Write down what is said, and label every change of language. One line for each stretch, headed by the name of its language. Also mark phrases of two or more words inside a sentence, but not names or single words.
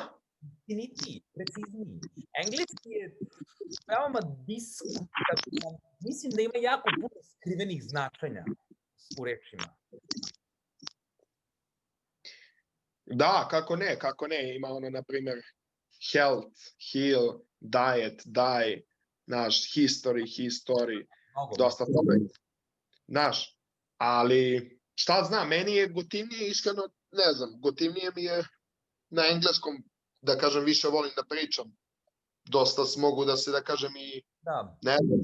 Serbian: Istinitiji, precizniji. Engleski je veoma diskutabilan. Mislim da ima jako puno skrivenih značenja u rečima. Da, kako ne, ima na primer,
English: health, heal, diet, die,
Serbian: naš, history, dosta toga. Naš, ali šta znam, meni je gotivnije, iskreno, ne znam, gotivnije mi je na engleskom, da kažem, više volim da pričam. Dosta mogu da se, da kažem, i ne znam.